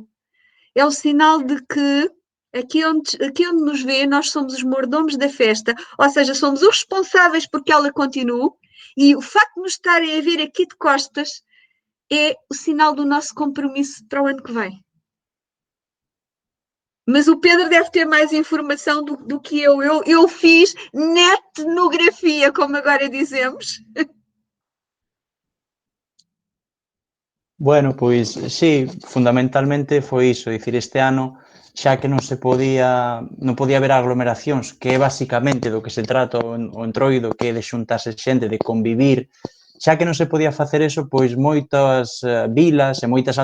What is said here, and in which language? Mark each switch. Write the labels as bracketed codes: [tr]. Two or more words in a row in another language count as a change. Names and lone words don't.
[pt] É o sinal de que aqui onde nos vê, nós somos os mordomos da festa, ou seja, somos os responsáveis porque ela continue, e o facto de nos estarem a ver aqui de costas é o sinal do nosso compromisso para o ano que vem. Mas o Pedro deve ter mais informação do que eu. Eu fiz netnografia, como agora dizemos. [gl] Bueno, pois sí, fundamentalmente foi iso, dicir, este ano xa que non podía haber aglomeracións, que é basicamente do que se trata o entroido, que é de xuntarse xente, de convivir, xa que non se podía facer eso, pois moitas vilas e moitas